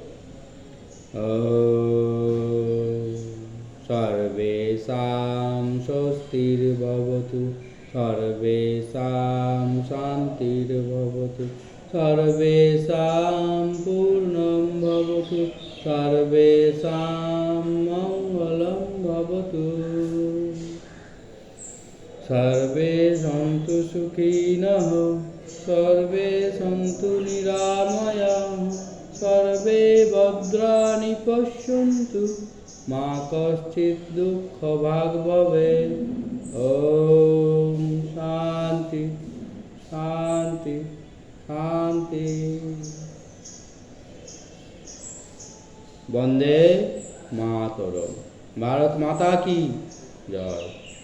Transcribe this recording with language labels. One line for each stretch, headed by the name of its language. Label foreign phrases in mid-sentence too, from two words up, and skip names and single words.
Sanskrit: सर्वेषां स्वस्तिर्भवतु, सर्वेषां शान्तिर्भवतु, सर्वेषां पूर्णं भवतु, सर्वेषां मङ्गलं भवतु। सर्वे सन्तु सुखिनः, सर्वे सन्तु निरामयाः, सर्वे भद्राणि पश्यन्तु, मा कश्चित् दुःखभाग भवेत्। ओम शान्ति शान्ति शान्ति। वन्दे मातरम।
Hindi: भारत माता की जय।